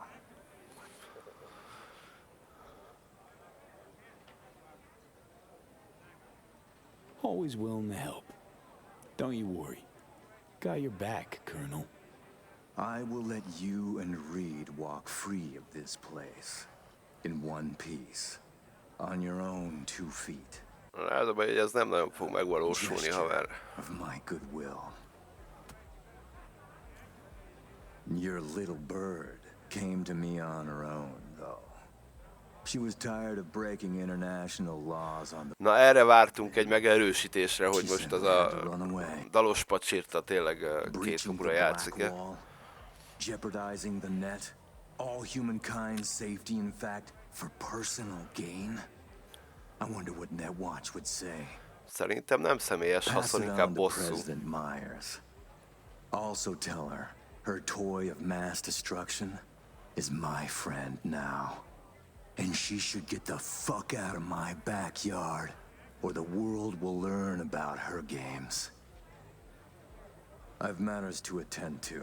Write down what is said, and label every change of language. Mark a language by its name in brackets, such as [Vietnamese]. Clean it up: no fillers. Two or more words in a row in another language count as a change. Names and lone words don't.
[English] Always willing to help. Don't you worry. Got your back, Colonel. I will let you and Reed walk free of this place. In one piece. On your own 2 feet. [Hungarian] Ez a baj, hogy ez nem nagyon fog megvalósulni, haver. [English] Of my goodwill. Your little bird came to me on her own, though. She was tired of breaking international laws on the... [Hungarian] Na erre vártunk egy megerősítésre, hogy most az a dalos pacsirta tényleg két kapura játszik-e. [English] Jeopardizing the net, all humankind's safety, in fact, for personal gain. I wonder what Netwatch would say. [Hungarian] Szerintem nem személyes haszon, inkább bosszú. [English] President Myers. Also tell her, her toy of mass destruction is my friend now. And she should get the fuck out of my backyard, or the world will learn about her games. I've matters to attend to.